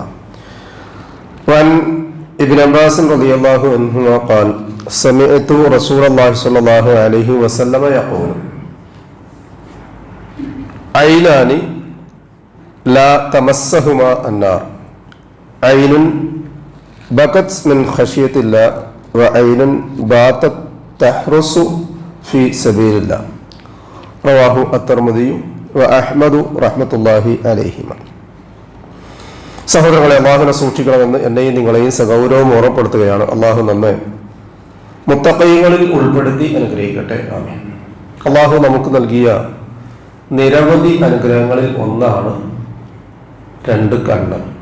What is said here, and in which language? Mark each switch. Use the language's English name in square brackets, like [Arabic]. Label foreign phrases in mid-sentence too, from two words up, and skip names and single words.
[Arabic] وعن ابن عباس رضي الله عنهما قال: سمعت رسول الله صلى الله عليه وسلم يقول: عينان لا تمسهما النار، عين بكت من خشية الله وعين باتت تحرس في سبيل الله. رواه الترمذي وأحمد رحمة الله عليهما. [Malayalam] സഹോദരങ്ങളെ, അള്ളാഹുവിനെ സൂക്ഷിക്കണമെന്ന് എന്നെയും നിങ്ങളെയും സഗൗരവം ഓർമ്മപ്പെടുത്തുകയാണ്. അള്ളാഹു നമ്മെ മുത്തഖീങ്ങളിൽ ഉൾപ്പെടുത്തി അനുഗ്രഹിക്കട്ടെ. ആമീൻ. അള്ളാഹു നമുക്ക് നൽകിയ നിരവധി അനുഗ്രഹങ്ങളിൽ ഒന്നാണ് രണ്ട് കണ്ണ്.